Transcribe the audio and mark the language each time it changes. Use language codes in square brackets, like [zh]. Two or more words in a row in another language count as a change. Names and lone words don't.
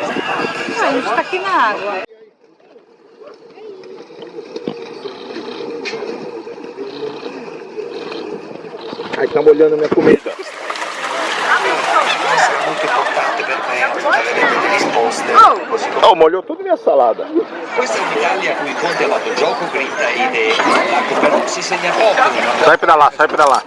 [pt] a gente tá aqui na água. Aí tá molhando minha comida. Oh, molhou tudo minha salada. [it] Questa è un'Italia a cui Conte ha dato gioco, grinta, idee, attacco, però si segna poco di una [pt] Sai pra lá, sai pra lá.